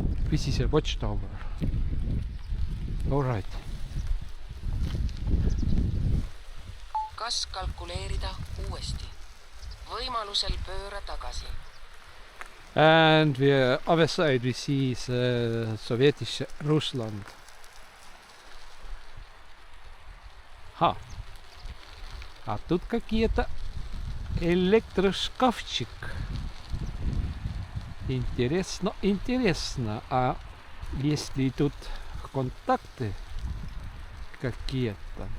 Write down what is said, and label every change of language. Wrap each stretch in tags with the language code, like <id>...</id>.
<en>This is a watchtower. All right.</en> <et>Kas kalkuleerida uuesti. Võimalusel pööra tagasi.</et> <en>And the other side we see is Sovietish Rusland. Ха.</en> <ru>А тут какие-то электрошкафчик. Интересно, интересно. А есть ли тут контакты какие-то?</ru>